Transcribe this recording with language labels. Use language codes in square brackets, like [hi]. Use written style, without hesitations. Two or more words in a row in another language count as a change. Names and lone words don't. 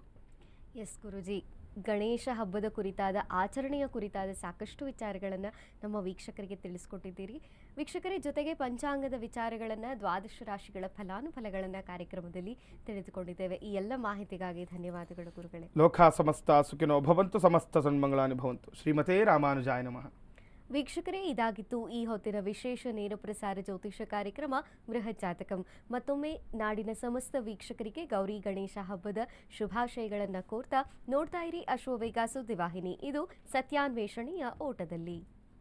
[kn] ಎಸ್ ಗುರುಜಿ, ಗಣೇಶ ಹಬ್ಬದ ಕುರಿತಾದ ಆಚರಣೆಯ ಕುರಿತಾದ ಸಾಕಷ್ಟು ವಿಚಾರಗಳನ್ನು ನಮ್ಮ ವೀಕ್ಷಕರಿಗೆ ತಿಳಿಸ್ಕೊಟ್ಟಿದ್ದೀರಿ. ವೀಕ್ಷಕರ ಜೊತೆಗೆ ಪಂಚಾಂಗದ ವಿಚಾರಗಳನ್ನು, ದ್ವಾದಶ ರಾಶಿಗಳ ಫಲಾನುಫಲಗಳನ್ನು ಕಾರ್ಯಕ್ರಮದಲ್ಲಿ ತಿಳಿದುಕೊಂಡಿದ್ದೇವೆ. ಈ ಎಲ್ಲ ಮಾಹಿತಿಗಾಗಿ ಧನ್ಯವಾದಗಳು ಗುರುಗಳೇ. [sa] ಲೋಕ ಸಮಸ್ತ ಸುಖಿನೋ ಭವಂತು, ಸಮಸ್ತ ಸನ್ಮಂಗಳಾನಿ ಭವಂತು. ಶ್ರೀಮತೇ ರಾಮಾನುಜಾಯ ನಮಃ. [kn] ವೀಕ್ಷಕರೇ, ಇದಾಗಿತ್ತು ಈ ಹೊತ್ತಿನ ವಿಶೇಷ ನೇರ ಪ್ರಸಾರ ಜ್ಯೋತಿಷ ಕಾರ್ಯಕ್ರಮ ಬೃಹತ್ ಜಾತಕಂ. ಮತ್ತೊಮ್ಮೆ ನಾಡಿನ ಸಮಸ್ತ ವೀಕ್ಷಕರಿಗೆ ಗೌರಿ ಗಣೇಶ ಹಬ್ಬದ ಶುಭಾಶಯಗಳನ್ನು ಕೋರ್ತಾ ನೋಡ್ತಾ ಇರಿ ಅಶ್ವವೇಗ ಸುದ್ದಿವಾಹಿನಿ. ಇದು ಸತ್ಯಾನ್ವೇಷಣೆಯ ಓಟದಲ್ಲಿ.